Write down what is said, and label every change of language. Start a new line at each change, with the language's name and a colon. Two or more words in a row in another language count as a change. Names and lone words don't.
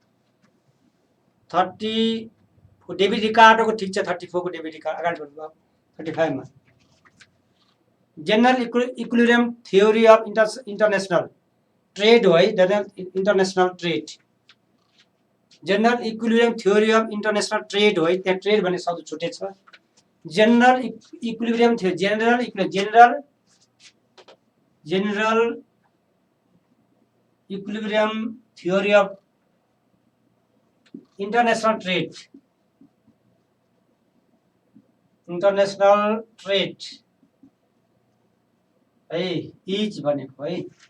Nepali: 30 डेभिड रिकार्डो को ठीक छ। 34 को डेभिड रिकार्डो अगाडि बढ्नुभयो।
English: 35 मा general equilibrium theory of international trade
Nepali: हो है,
English: general international trade, general equilibrium theory of international trade
Nepali: हो है, त्यहाँ ट्रेड भन्ने शब्द छुटेछ।
English: general equilibrium theory, general equilibrium theory of international trade,
Nepali: है इज भनेको है।